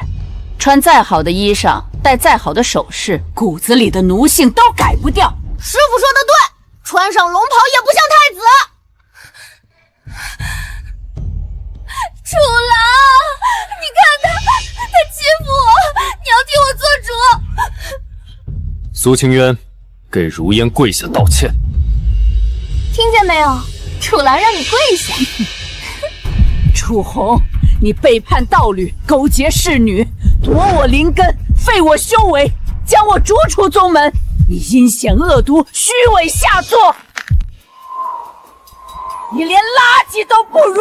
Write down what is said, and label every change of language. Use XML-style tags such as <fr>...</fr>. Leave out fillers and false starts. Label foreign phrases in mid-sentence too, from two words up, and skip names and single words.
<zh>穿再好的衣裳，戴再好的首飾，骨子裡的奴性都改不掉。師傅說的對，穿上龍袍也不像太子。楚郎，你看他欺負我，你要替我做主。蘇清淵，給如煙跪下道歉。聽見沒有？楚郎讓你跪下。楚紅，你背叛道侶，勾結侍女，奪我靈根，廢我修為，將我逐出宗門，你陰險惡毒，虛偽下作，你連垃圾都不如！</zh>